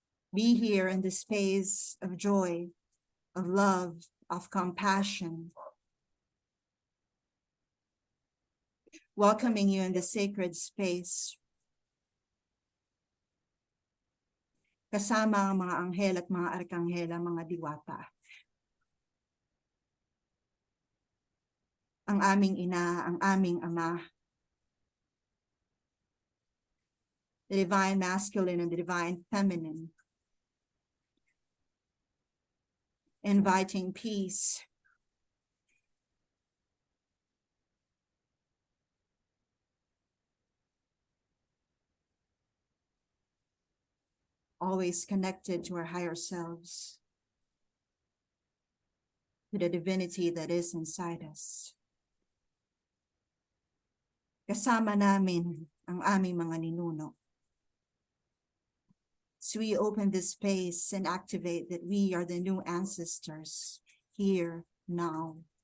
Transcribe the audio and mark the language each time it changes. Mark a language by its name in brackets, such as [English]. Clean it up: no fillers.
[English] Be here in the space of joy, of love, of compassion, welcoming you in the sacred space. [Filipino] Kasama ang mga anghel at mga arkanghel, mga diwata. Ang aming ina, ang aming ama, [English] the divine masculine and the divine feminine, inviting peace, always connected to our higher selves, to the divinity that is inside us. [Filipino] Kasama namin ang aming mga ninuno. [English] So we open this space and activate that we are the new ancestors here now.